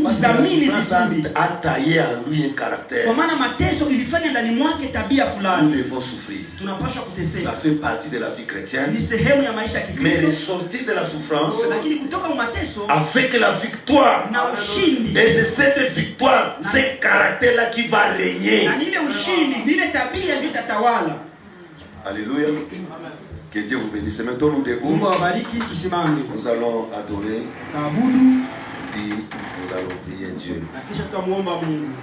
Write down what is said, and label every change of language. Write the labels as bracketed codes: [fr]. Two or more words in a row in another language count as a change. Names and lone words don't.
[fr] Parce que la [sw] kudhamini [fr] souffrance [sw] vizuri, [fr] a taillé en lui un caractère. [sw] kwa maana mateso ilifanya ndani mwake tabia [fr] Nous [sw] fulani. [fr] devons souffrir. [sw] Tunapaswa [fr] Ça [sw] kuteseka, [fr] fait partie de la vie [sw] ni [fr] chrétienne. [sw] sehemu ya maisha ya [fr] Mais [sw] Kikristo, [fr] ressortir de la souffrance [sw] lakini kutoka mu mateso [fr] avec la victoire. [sw] na ushindi, [fr] Et c'est cette victoire, ce caractère-là qui va régner. [sw] na nile ushindi, nile tabia ndio itatawala. [fr] Alléluia. Que Dieu vous bénisse. Maintenant nous debout. [sw] Mungu awabariki. Tusimame [fr] Nous allons adorer, [sw] taabudu, [fr] puis nous allons prier Dieu. [sw] na kisha tutamuomba Mungu.